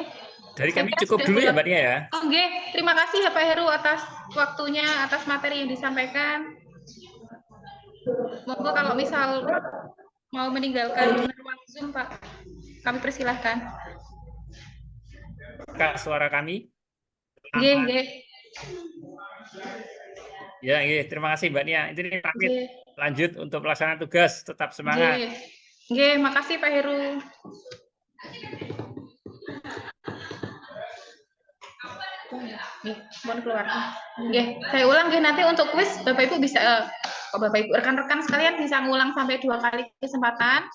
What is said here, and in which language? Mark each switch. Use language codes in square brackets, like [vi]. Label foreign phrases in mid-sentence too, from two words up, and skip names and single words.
[id] Dari kami cukup dulu ya Mbak Nia ya. Oh nggih, terima kasih ya Pak Heru atas waktunya, atas materi yang disampaikan. Monggo kalau misal mau meninggalkan ruang Zoom Pak, kami persilahkan. Kak, suara kami? [jv] Nggih, nggih. Ya, nggih, [id] terima kasih Mbak Nia. Ini pamit. Lanjut untuk pelaksanaan tugas, tetap semangat. Nggih, makasih Pak Heru. Mohon keluar. Saya ulang nanti untuk kuis Bapak Ibu bisa Bapak Ibu rekan-rekan sekalian bisa ngulang sampai 2 kali kesempatan.